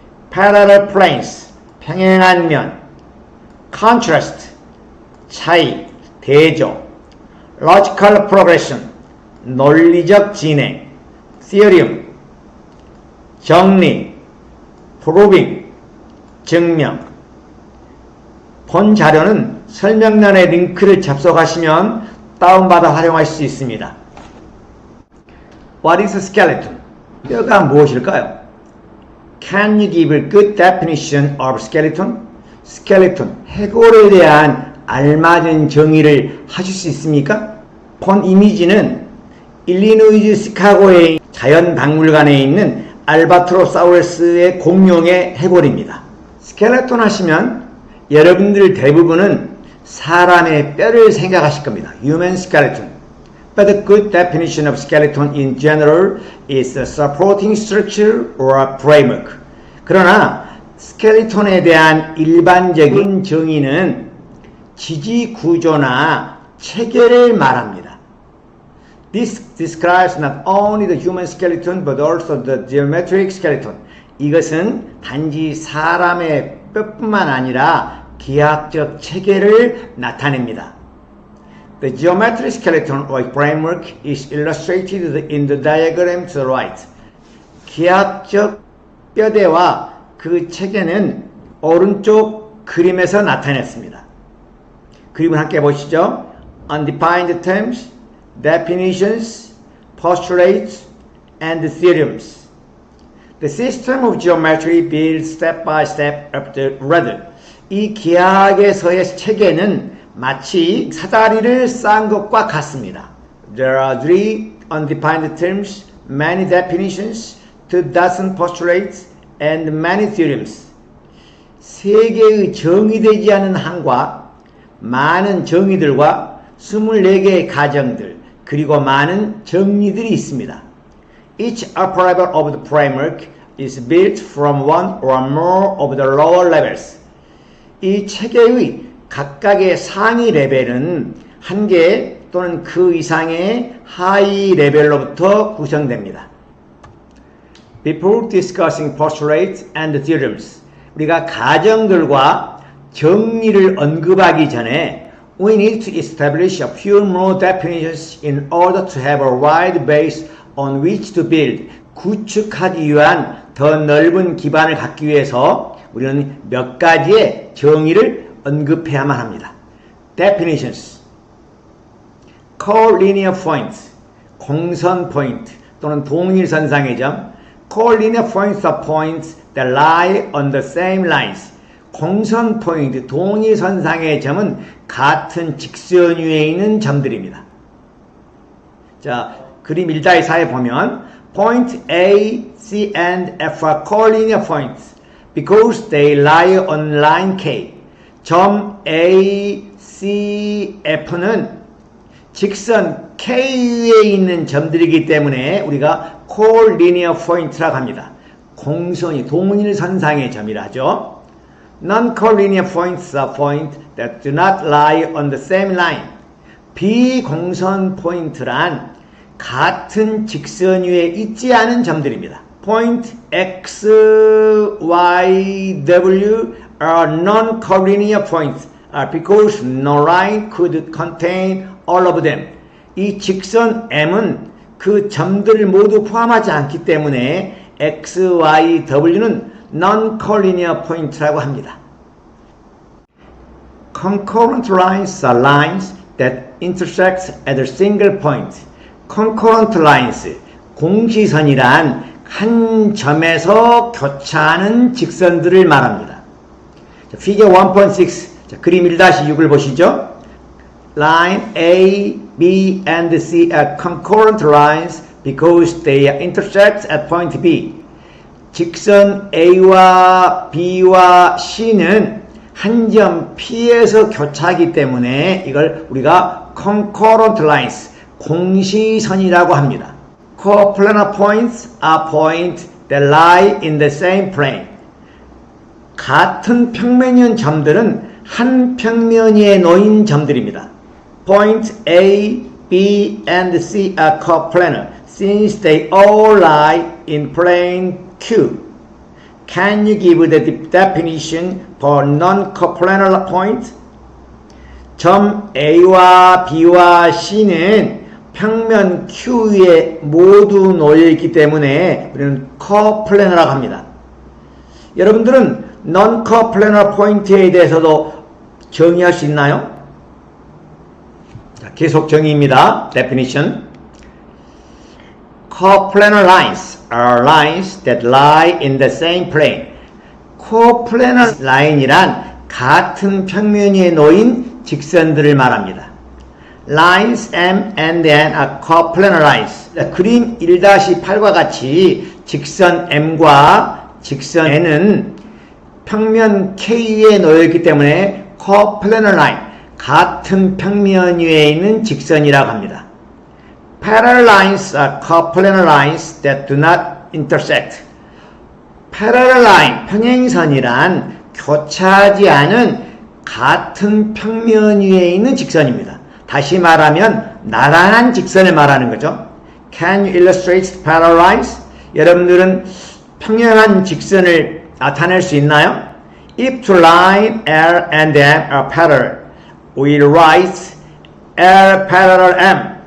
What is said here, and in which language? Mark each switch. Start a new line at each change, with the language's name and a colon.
Korean: parallel planes, 평행한 면, contrast, 차이, 대조, logical progression, 논리적 진행, theorem, 정리, proving, 증명. 본 자료는 설명란의 링크를 접속하시면 다운받아 활용하실 수 있습니다.
English: What is a skeleton?
Korean: 뼈가 무엇일까요?
English: Can you give a good definition of skeleton?
Korean: skeleton, 해골에 대한 알맞은 정의를 하실 수 있습니까? 본 이미지는 일리노이주 시카고의 자연박물관에 있는 알바트로사우루스의 공룡의 해골입니다. 스켈레톤 하시면 여러분들 대부분은 사람의 뼈를 생각하실 겁니다.
English: Human skeleton. But a good definition of skeleton in general is a supporting structure or a framework.
Korean: 그러나 스켈레톤에 대한 일반적인 정의는 지지 구조나 체계를 말합니다.
English: This describes not only the human skeleton but also the geometric skeleton.
Korean: 이것은 단지 사람의 뼈뿐만 아니라 기하학적 체계를 나타냅니다.
English: The geometric skeleton or framework is illustrated in the diagram to the right.
Korean: 기하학적 뼈대와 그 체계는 오른쪽 그림에서 나타냈습니다. 그림을 함께 보시죠.
English: Undefined terms, definitions, postulates, and theorems. The system of geometry builds step by step up the rudder.
Korean: 이 기하학에서의 체계는 마치 사다리를 쌓은 것과 같습니다.
English: There are 3 undefined terms, many definitions, 2 postulates, and many theorems.
Korean: 3개의 정의되지 않은 항과 많은 정의들과 24개의 가정들 그리고 많은 정리들이 있습니다.
English: Each upper level of the framework is built from one or more of the lower levels.
Korean: 이 체계의 각각의 상위 레벨은 한 개 또는 그 이상의 하위 레벨로부터 구성됩니다.
English: Before discussing postulates and theorems,
Korean: 우리가 가정들과 정리를 언급하기 전에
English: we need to establish a few more definitions in order to have a wide base on which to build.
Korean: 구축하기 위한 더 넓은 기반을 갖기 위해서 우리는 몇 가지의 정의를 언급해야만 합니다.
English: Definitions, collinear points,
Korean: 공선 포인트 또는 동일선상의 점.
English: Collinear points are points that lie on the same lines.
Korean: 공선 포인트, 동일선상의 점은 같은 직선 위에 있는 점들입니다. 자, 그림 1-4에 보면
English: Point A, C, and F are collinear points because they lie on line K.
Korean: 점 A, C, F는 직선 K 위에 있는 점들이기 때문에 우리가 collinear point라고 합니다. 공선이 동일선상의 점이라 하죠.
English: Non-collinear points are points that do not lie on the same line.
Korean: 비공선 포인트란 같은 직선 위에 있지 않은 점들입니다.
English: Point X, Y, W are non-collinear points because no line could contain all of them.
Korean: 이 직선 M은 그 점들을 모두 포함하지 않기 때문에 X, Y, W는 non-collinear point라고 합니다.
English: Concurrent lines are lines that intersect at a single point.
Korean: Concurrent lines, 공시선이란 한 점에서 교차하는 직선들을 말합니다. 피겨 1.6, 그림 1-6을 보시죠.
English: Line A, B, and C are concurrent lines because they intersect at point B.
Korean: 직선 A와 B와 C는 한 점 P에서 교차하기 때문에 이걸 우리가 concurrent lines, 공시선이라고 합니다.
English: Coplanar points are points that lie in the same plane.
Korean: 같은 평면인 점들은 한 평면 위에 놓인 점들입니다.
English: Point A, B, and C are coplanar since they all lie in plane Q. Can you give the definition for non-coplanar point?
Korean: 점 A와 B와 C는 평면 Q 위에 모두 놓여있기 때문에 우리는 coplanar라고 합니다. 여러분들은 non-coplanar point에 대해서도 정의할 수 있나요? 자, 계속 정의입니다. Definition.
English: Coplanar lines are lines that lie in the same plane.
Korean: coplanar line이란 같은 평면 위에 놓인 직선들을 말합니다.
English: Lines M and N are coplanar lines.
Korean: 그림 1-8과 같이 직선 M과 직선 N은 평면 K에 놓여있기 때문에 coplanar line, 같은 평면 위에 있는 직선이라고 합니다.
English: Parallel lines are coplanar lines that do not intersect.
Korean: Parallel line, 평행선이란 교차하지 않은 같은 평면 위에 있는 직선입니다. 다시 말하면 나란한 직선을 말하는 거죠.
English: Can you illustrate parallel lines?
Korean: 여러분들은 평행한 직선을 나타낼 수 있나요?
English: If two lines L and M are parallel, we write L parallel M.